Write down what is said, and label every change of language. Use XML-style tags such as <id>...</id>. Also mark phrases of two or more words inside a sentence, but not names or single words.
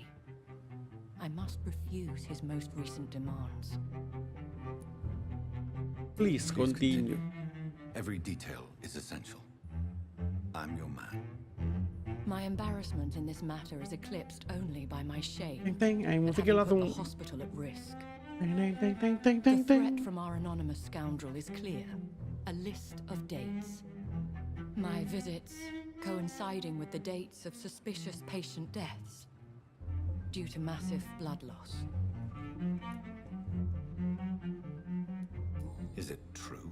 <en>I must refuse his most recent demands. Please continue. Every detail is essential. I'm your man. My embarrassment in this matter is eclipsed only by my shame Teng teng, aing at musiknya having put langsung. the hospital at risk. Teng teng teng teng teng The teng teng. threat from our anonymous scoundrel is clear. A list of dates. My visits coinciding with the dates of suspicious patient deaths due to massive blood loss. Is it true?</en>